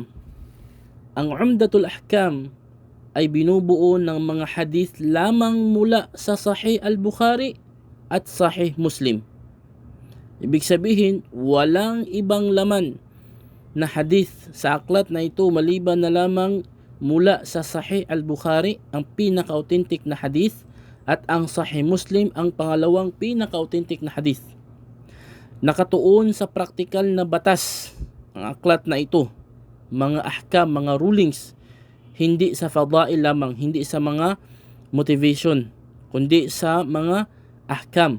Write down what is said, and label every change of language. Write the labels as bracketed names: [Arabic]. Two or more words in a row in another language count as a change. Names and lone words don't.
[Filipino] Ang Umdatul Ahkam ay binubuo ng mga hadith lamang mula sa Sahih al-Bukhari at Sahih Muslim. Ibig sabihin, walang ibang laman na hadith sa aklat na ito maliban na lamang mula sa Sahih al-Bukhari, ang pinaka-authentic na hadith, at ang Sahih Muslim, ang pangalawang pinaka-authentic na hadith. Nakatuon sa praktikal na batas ang aklat na ito, mga ahkam, mga rulings, hindi sa fadail lamang, hindi sa mga motivation, kundi sa mga ahkam.